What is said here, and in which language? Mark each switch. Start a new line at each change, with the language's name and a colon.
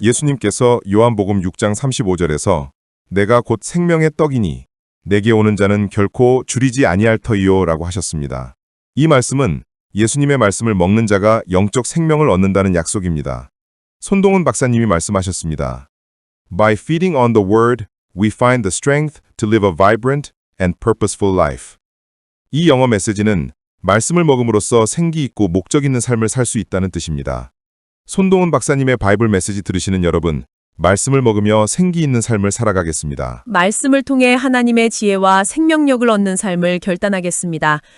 Korean: 예수님께서 요한복음 6장 35절에서 내가 곧 생명의 떡이니 내게 오는 자는 결코 줄이지 아니할 터이요 라고 하셨습니다. 이 말씀은 예수님의 말씀을 먹는 자가 영적 생명을 얻는다는 약속입니다. 손동훈 박사님이 말씀하셨습니다.
English: By feeding on the word, we find the strength to live a vibrant and purposeful life.
Korean: 이 영어 메시지는 말씀을 먹음으로써 생기 있고 목적 있는 삶을 살 수 있다는 뜻입니다. 손동훈 박사님의 바이블 메시지 들으시는 여러분, 말씀을 먹으며 생기 있는 삶을 살아가겠습니다. 말씀을 통해 하나님의 지혜와 생명력을 얻는 삶을 결단하겠습니다.